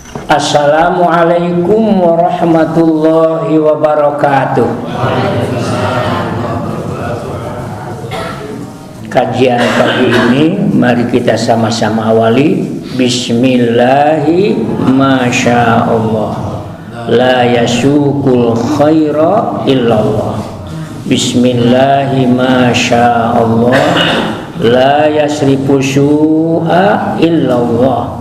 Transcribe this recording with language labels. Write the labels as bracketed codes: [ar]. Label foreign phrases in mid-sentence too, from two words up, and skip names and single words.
[ar] السلام عليكم ورحمة الله وبركاته. [id] Kajian pagi ini mari kita sama-sama awali. [ar] بسم الله ما شاء الله، لا يسوق الخير إلا الله. بسم الله ما شاء الله، لا يصرف السوء إلا الله.